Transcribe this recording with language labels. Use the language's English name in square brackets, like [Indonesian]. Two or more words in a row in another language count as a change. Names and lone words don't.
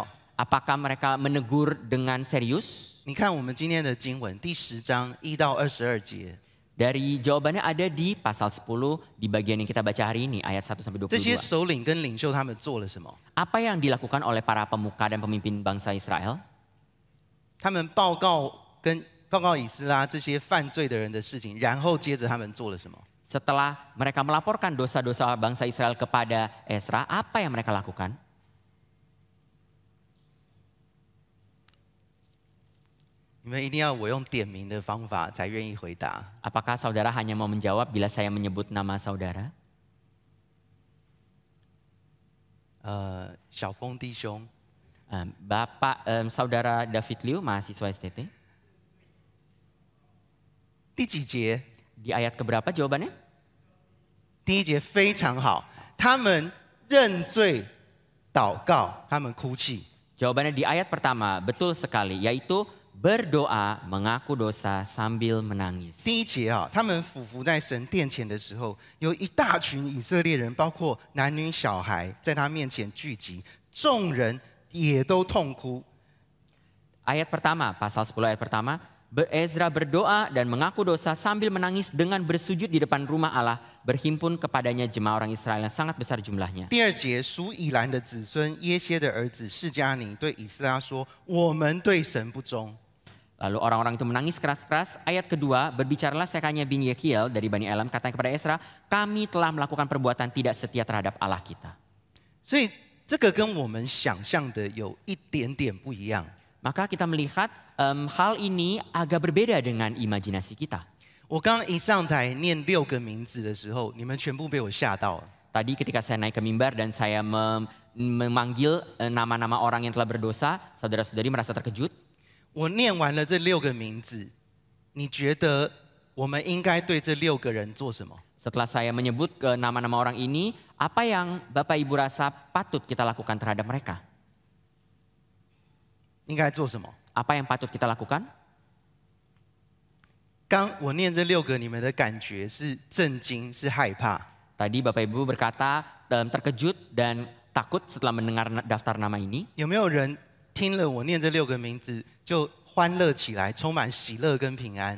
[Indonesian] Apakah mereka menegur dengan serius? [Chinese] 你看我们今天的经文第10章1到22节， [Indonesian] Dari jawabannya ada di pasal 10 di bagian yang kita baca hari ini ayat 1 sampai [Chinese] 这些 [Indonesian] 22. [Chinese] 首领跟领袖他们做了什么？ [Indonesian] Apa yang dilakukan oleh para pemuka dan pemimpin bangsa Israel? [Chinese] 他们报告以斯拉这些犯罪的人的事情，然后接着他们做了什么？ [Indonesian] Setelah mereka melaporkan dosa-dosa bangsa Israel kepada Ezra, apa yang mereka lakukan? [Chinese] 你们一定要我用点名的方法才愿意回答。 [Indonesian] Apakah saudara hanya mau menjawab bila saya menyebut nama saudara? [Chinese] 小峰弟兄， [Indonesian] Bapak saudara David Liu, mahasiswa STT. [Chinese] 第几节？ [Indonesian] Di ayat keberapa jawabannya? [Chinese] 第1节非常好，他们认罪、祷告，他们哭泣。 [Indonesian] Jawabannya di ayat pertama, betul sekali, yaitu berdoa, mengaku dosa sambil menangis. [Chinese] 第1节啊，他们俯伏在神殿前的时候，有一大群以色列人，包括男女小孩，在他面前聚集，众人也都痛哭。 [Indonesian] Ayat pertama, pasal 10 ayat pertama, Ezra berdoa dan mengaku dosa sambil menangis dengan bersujud di depan rumah Allah, berhimpun kepadanya jemaah orang Israel yang sangat besar jumlahnya. [Chinese] 第2节，属以兰的子孙耶歇的儿子释迦尼对以斯拉说：“我们对神不忠。” [Indonesian] Lalu orang-orang itu menangis keras-keras. Ayat kedua, berbicaralah Sekanya bin Yehiel dari Bani Elam, katanya kepada Ezra, kami telah melakukan perbuatan tidak setia terhadap Allah kita. [Chinese] 所以这个跟我们想象的有一点点不一样。 [Indonesian] Maka kita melihat hal ini agak berbeda dengan imajinasi kita. [Chinese] 我刚一上台念6个名字的时候，你们全部被我吓到了。 [Indonesian] Tadi ketika saya naik ke mimbar dan saya memanggil nama-nama orang yang telah berdosa, saudara-saudari merasa terkejut. [Chinese] 我念完了这6个名字，你觉得我们应该对这6个人做什么？ [Indonesian] Setelah saya menyebut ke nama-nama orang ini, apa yang Bapak Ibu rasa patut kita lakukan terhadap mereka? [Chinese] 应该做什么？ [Indonesian] Apa yang patut kita lakukan? [Chinese] 刚我念这6个，你们的感觉是震惊，是害怕。 [Indonesian] Tadi Bapak Ibu berkata terkejut dan takut setelah mendengar daftar nama ini. [Chinese] 有没有人听了我念这6个名字就欢乐起来，充满喜乐跟平安？